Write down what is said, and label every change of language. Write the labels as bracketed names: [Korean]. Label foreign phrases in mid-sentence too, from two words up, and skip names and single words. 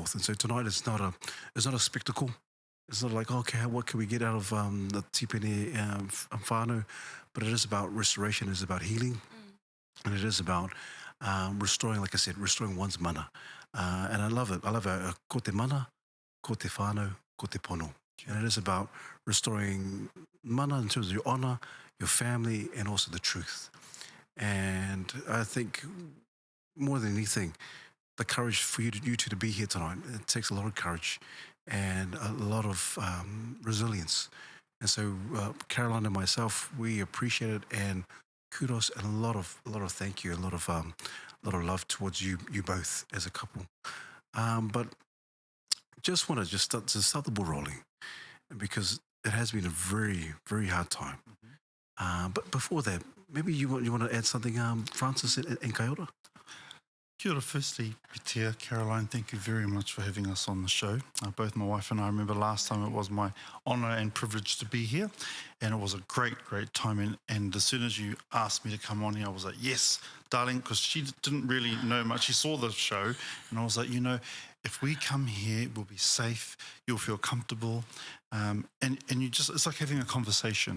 [English] And so tonight it's not a spectacle. It's not like, okay, what can we get out of the Tipene whānau? But it is about restoration, it is about healing, and it is about restoring, like I said, restoring one's mana. And I love it. [Māori] Ko te mana, ko te whānau, ko te pono. [English] And it is about restoring mana in terms of your honor, your family, and also the truth. And I think more than anything, the courage for you two to be here tonight, it takes a lot of courage and a lot of resilience. And so Caroline and myself, we appreciate it, and kudos and a lot of thank you, a lot of love towards you both as a couple. But just want to start the ball rolling, because it has been a very, very hard time. But before that, maybe you want to add something, Francis and Kaiora? [Māori] Kia ora. [English] Firstly, Pitia, Caroline, thank you very much for having us on the show. Both my wife and I remember last time it was my honour and privilege to be here, and it was a great time. And as soon as you asked me to come on here, I was like, yes, darling, because she didn't really know much. She saw the show, and I was like, if we come here, we'll be safe, you'll feel comfortable, and you just, it's like having a conversation.